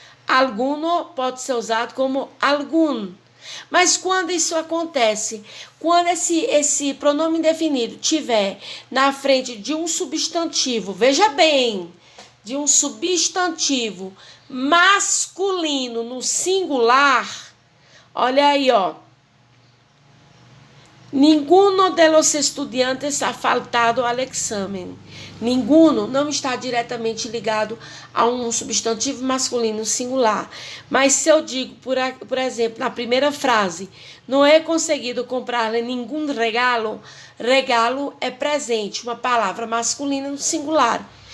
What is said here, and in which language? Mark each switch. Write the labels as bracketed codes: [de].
[pt] Alguno pode ser usado como algum. Mas quando isso acontece, quando esse pronome indefinido tiver na frente de um substantivo, veja bem, de um substantivo masculino no singular, olha aí, ó. [es] Ninguno de los estudiantes ha faltado al examen. [pt] Ninguno não está diretamente ligado a um substantivo masculino singular. Mas se eu digo, por exemplo, na primeira frase, não é conseguido comprar-lhe nenhum regalo, regalo é presente, uma palavra masculina no singular.